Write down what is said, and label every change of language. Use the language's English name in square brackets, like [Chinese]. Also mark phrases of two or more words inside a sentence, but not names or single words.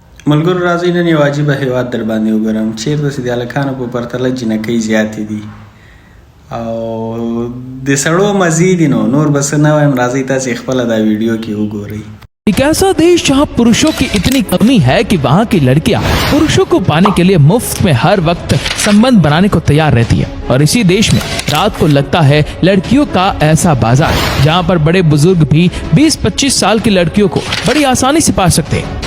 [Pashto] ملګرو راځئ نن یو عجیبه هیواد در باندې وګورم چیرته چې د هلکانو په پرتله جنکۍ زیاتې دي او د سړو مزې دي نور به څه نه وایم راځئ تاسې خپله دا ویډیو کې وګورئ. [Hindi] एक ऐसा देश जहां पुरुषों की इतनी कमी है कि वहां की लड़कियां पुरुषों को पाने के लिए मुफ्त में हर वक्त संबंध बनाने को तैयार रहती है। और इसी देश में रात को लगता है लड़कियों का ऐसा बाजार जहां पर बड़े बुजुर्ग भी 20-25 साल की लड़कियों को बड़ी आसानी से पा सकते हैं।